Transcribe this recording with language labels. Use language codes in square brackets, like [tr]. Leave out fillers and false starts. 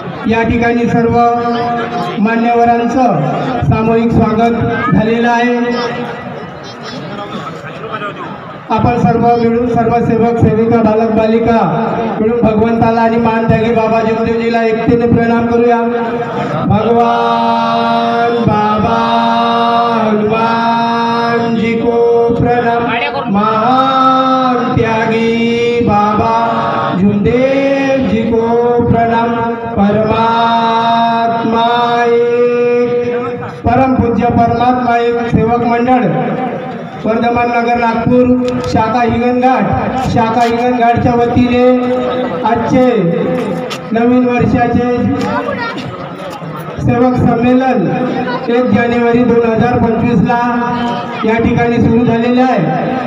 [mr] या ठिकाणी सर्व मान्यवरांचं सामूहिक स्वागत झालेलं आहे। आपण सर्व मिळून, सर्व सेवक सेविका, बालक बालिका मिळून भगवंताला आणि महानत्यागी बाबा जमदेवजीला एकतेने प्रणाम करूया। [hi] भगवान बाबा हनुमान जी को प्रणाम, महान त्यागी बाबा झुमदेव जी को प्रणाम, परमात्मा एक। [mr] परम पूज्य परमात्मा एक सेवक मंडळ वर्धमान नगर नागपूर शाखा हिंगणघाटच्या वतीने आजचे नवीन वर्षाचे सेवक संमेलन 1 जानेवारी 2025ला या ठिकाणी सुरू झालेले आहे।